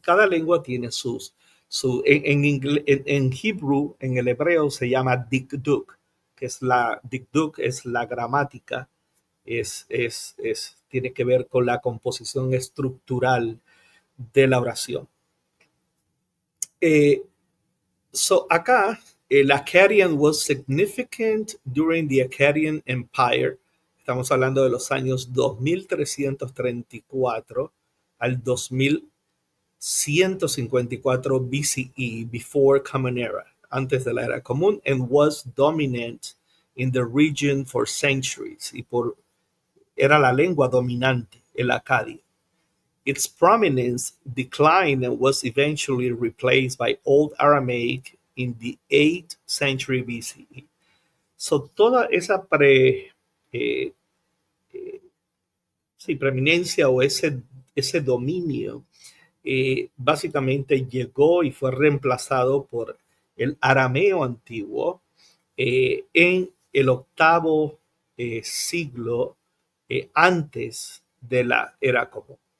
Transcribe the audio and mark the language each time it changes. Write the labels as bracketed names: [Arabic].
[Spanish] Cada lengua tiene en Hebrew, en el hebreo se llama dikduk. que es la dikduk, es la gramática, tiene que ver con la composición estructural de la oración. [English] Eh, so [Spanish] acá, el [English] Akkadian was significant during the Akkadian Empire. [Spanish] Estamos hablando de los años 2334 al 2154 BCE, [English] before Common Era, [Spanish] antes de la era común, [English] and was dominant in the region for centuries. [Spanish] Era la lengua dominante, el acadio. [English] Its prominence declined and was eventually replaced by Old Aramaic in the 8th century BCE. [Spanish] So, toda esa eh, preeminencia o ese dominio básicamente llegó y fue reemplazado por el arameo antiguo en el octavo siglo antes de la era común.